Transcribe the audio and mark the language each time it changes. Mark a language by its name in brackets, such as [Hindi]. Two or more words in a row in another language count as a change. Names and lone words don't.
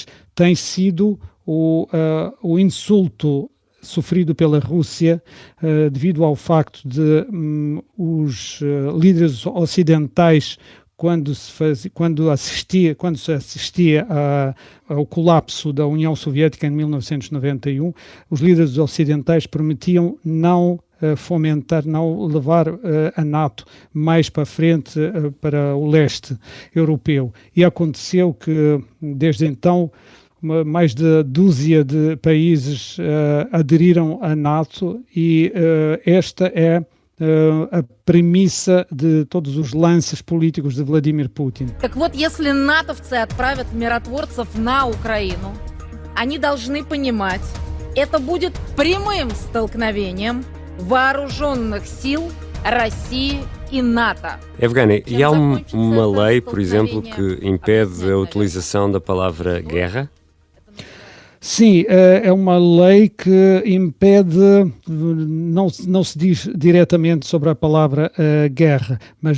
[Portuguese] tem sido o insulto sofrido pela Rússia devido ao facto de os líderes ocidentais, quando se assistia ao colapso da União Soviética em 1991, os líderes ocidentais prometiam não fomentar, não levar a NATO mais para frente, para o leste europeu. E aconteceu que, desde então, mais de dúzia de países aderiram à NATO e esta é a premissa de todos os lances políticos de Vladimir Putin. [Russian] Так вот, если натовцы отправят миротворцев на Украину, они должны понимать, это будет прямым столкновением вооруженных сил России e NATO. [Portuguese] Evgeny, e há uma lei, por exemplo, que impede a utilização da palavra guerra? Sim, é uma lei que impede, não se diz diretamente sobre a palavra guerra, mas